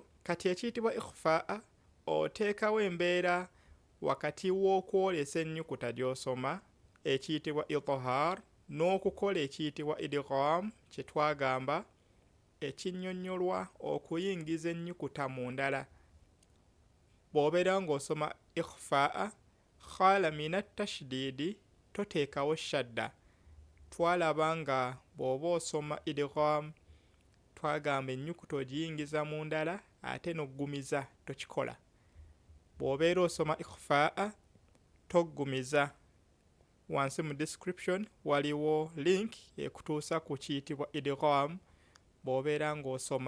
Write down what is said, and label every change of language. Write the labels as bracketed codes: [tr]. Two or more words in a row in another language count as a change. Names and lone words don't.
[lg] Kati ekiyitibwa ikhfaa oteekawo embeera wakati w'okwolesa ennyukuta gy'osoma ekiyitibwa idhhar n'okukola ekiyitibwa idgham kye twagamba ekinnyonnyolwa okuyingiza ennyukuta mu ndala. Bw'obeera ng'osoma ikhfaa [ar] خال من التشديد [lg] toteekawo shadda. Twalaba nga bw'oba osoma idgham twagamba ennyukuta ogiyingiza mu ndala ate n'oggumiza tokikola. Bw'obeera osoma ikhfaa toggumiza. Wansi mu description waliwo link ekutuusa ku kiyitibwa idgham bw'obeera ng'osoma.